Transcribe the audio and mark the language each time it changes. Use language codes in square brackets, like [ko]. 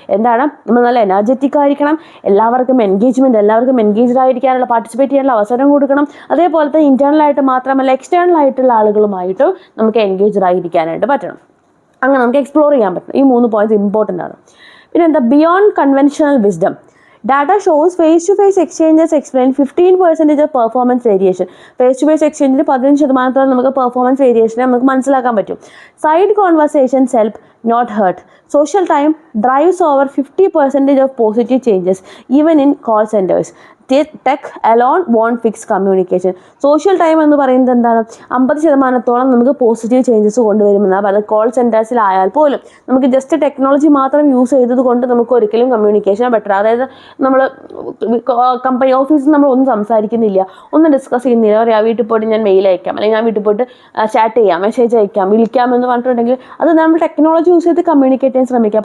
[ml] എന്താണ്, നമ്മൾ നല്ല എനർജറ്റിക് ആയിരിക്കണം, എല്ലാവർക്കും എൻഗേജ്ഡ് ആയിരിക്കാനുള്ള, പാർട്ടിസിപ്പേറ്റ് ചെയ്യാനുള്ള അവസരം കൊടുക്കണം. അതേപോലെ തന്നെ ഇന്റേണൽ ആയിട്ട് മാത്രമല്ല എക്സ്റ്റേണൽ ആയിട്ടുള്ള ആളുകളുമായിട്ട് നമുക്ക് എൻഗേജ്ഡ് ആയിരിക്കാനായിട്ട് പറ്റണം. അങ്ങനെ നമുക്ക് എക്സ്പ്ലോർ ചെയ്യാൻ പറ്റണം. ഈ 3 പോയിന്റ്സ് ഇമ്പോർട്ടൻ്റ് ആണ്. പിന്നെ എന്താ, [en] Beyond conventional wisdom. Data shows face-to-face exchanges explain 15% of performance variation. Face-to-face exchange [ml] 15% നമുക്ക് പെർഫോമൻസ് വേരിയേഷനെ നമുക്ക് മനസ്സിലാക്കാൻ പറ്റും. [en] Side conversations help, not hurt. Social time drives over 50% of positive changes, even in call centers. Tech alone won't fix communication. [ml] Social time എന്ന് പറയുന്നത് എന്താണ്, 50% നമുക്ക് positive changes കൊണ്ടുവരുമെന്നാണ്. അത് call സെൻറ്റേഴ്സിലായാൽ പോലും നമുക്ക് ജസ്റ്റ് ടെക്നോളജി മാത്രം യൂസ് ചെയ്തത് കൊണ്ട് നമുക്ക് ഒരിക്കലും കമ്മ്യൂണിക്കേഷൻ ബെറ്റർ, അതായത് നമ്മൾ കമ്പനി ഓഫീസിൽ നമ്മൾ ഒന്നും സംസാരിക്കുന്നില്ല, ഒന്നും ഡിസ്കസ് ചെയ്യുന്നില്ല, പറയാം വീട്ടിൽ പോയിട്ട് ഞാൻ മെയിൽ അയക്കാം, അല്ലെങ്കിൽ ഞാൻ വീട്ടിൽ പോയിട്ട് ചാറ്റ് ചെയ്യാം, മെസ്സേജ് അയക്കാം, വിളിക്കാം എന്ന് പറഞ്ഞിട്ടുണ്ടെങ്കിൽ അത് നമ്മൾ ടെക്നോളജി യൂസ് ചെയ്ത് കമ്മ്യൂണിക്കേറ്റ് ചെയ്യാൻ ശ്രമിക്കാം.